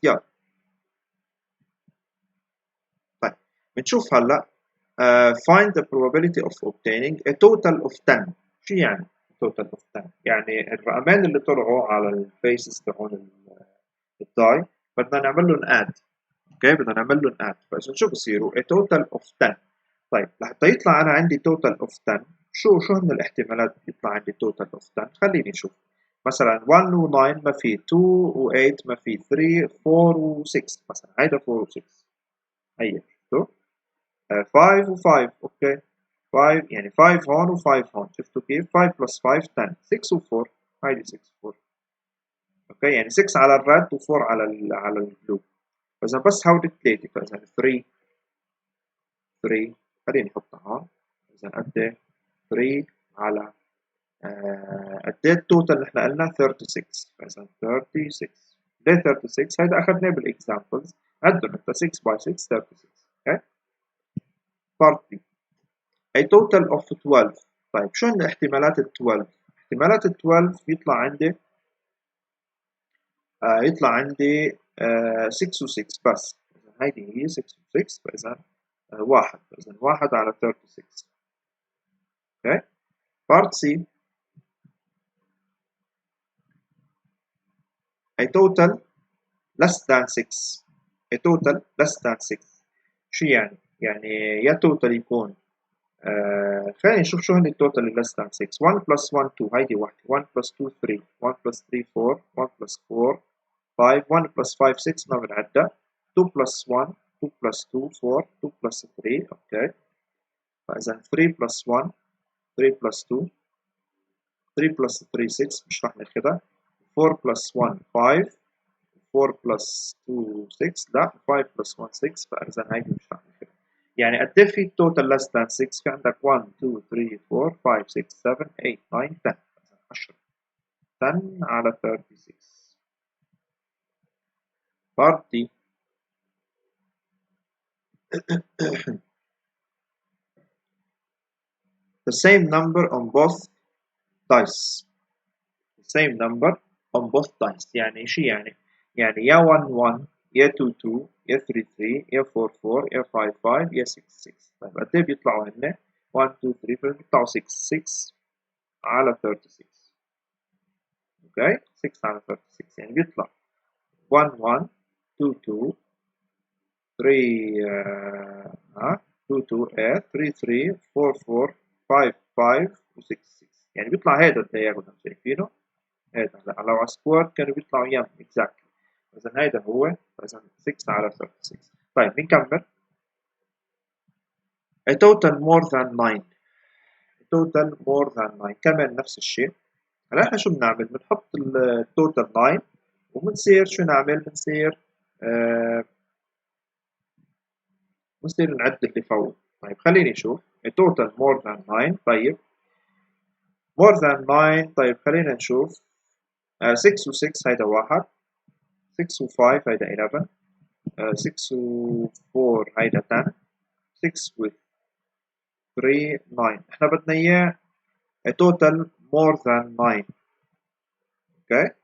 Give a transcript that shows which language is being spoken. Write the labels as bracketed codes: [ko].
[ar] يلا طيب بنشوف هلا [en] find the probability of obtaining a total of 10. [ar] شو يعني total of 10؟ يعني الرقمين اللي طلعوا على الفيسز تبعون الداي بدنا نعمل لهم اد. اوكي بدنا نعمل لهم اد. فاذا شو بصيروا [en] a total of 10. [ar] طيب لحتى يطلع انا عندي total of 10 شو هن الاحتمالات بيطلع عندي total of 10؟ خليني نشوف. مثلا 1 و 9 ما في، 2 و 8 ما في، 3 4 و 6 مثلا، هيدا 4 و 6. هي شفتوا؟ 5 و 5 اوكي، 5 يعني 5 هون و 5 هون، شفتوا كيف؟ 5 بلس 5 10، 6 و 4 هيدي 6 و 4 اوكي، يعني 6 على الريد و 4 على البلو. فاذا بس هودي ثلاثه، فاذا 3 خليني نحطها هون. اذا قد ايه 3 على قد ايه التوتال اللي احنا قلنا 36، فاذا 36. ليه 36؟ هيدا اخذناه بالاكزامبلز، عدهم انت 6 باي 6 36 اوكي. بارت بي [en] a total of 12. [ar] طيب شو هن احتمالات ال 12؟ احتمالات ال 12 يطلع عندي 6 و 6 بس، إذا هيدي هي 6 و 6، فاذا واحد، فاذا 1 على 36 اوكي. بارت سي [en] a total less than 6. a total less than 6 [ar] شو يعني؟ يعني يا توتال يكون خلينا نشوف شو هن التوتال اللي [en] less than 6. 1 plus 1 2 [ar] هيدي واحدة، [en] 1 plus 2 3، 1 plus 3 4، 1 plus 4 5، 1 plus 5 6 [ar] ما بنعدها، [en] 2 plus 1 2 plus 2 4، 2 plus 3 okay. [ar] فإذا 3 plus 1 3 plus 2 3 plus 3 6 مش رح ناخدها، 4 plus 1 5، 4 plus 2 6 لا، 5 plus 1 6، فإذا هيدي مش رح ناخدها. يعني قد ايه في التوتال [en] less than 6؟ [ar] في عندك 1 2 3 4 5 6 7 8 9 10، 10 10 على 36. [en] Part D the same number on both dice. the same number on both dice [ar] يعني شو يعني؟ يعني يا 1 1 يا 2 2 يا 3 3 يا 4 4 يا 5 5 يا 6 6. طيب قد ايه بيطلعوا هن؟ 1 2 3 بيطلعوا 6 6 على 36 اوكي. 6 على 36 يعني بيطلع 1 1 2 2 3 2 2 8 3 3 4 4 5 5 و 6 6. يعني بيطلع هذا الدياجونال شايفينه؟ هذا هلا لو على سكوير كانوا بيطلعوا يم اكزاكتلي. اذا هذا هو، اذا 6 على 36. طيب بنكمل. [en] a total more than 9. a total more than 9 [ar] كمان نفس الشيء. هلا احنا شو بنعمل؟ بنحط التوتال 9 وبنصير شو نعمل؟ بنصير نعد اللي فوق. طيب خليني اشوف [en] a total more than 9. [ar] طيب more than 9، طيب خلينا نشوف 6 و 6 هيدا واحد، 6 و 5 هيدا 11، 6 و 4 هيدا 10، 6 و 3 9. احنا بدنا اياه [en] a total more than 9 [ar] اوكي.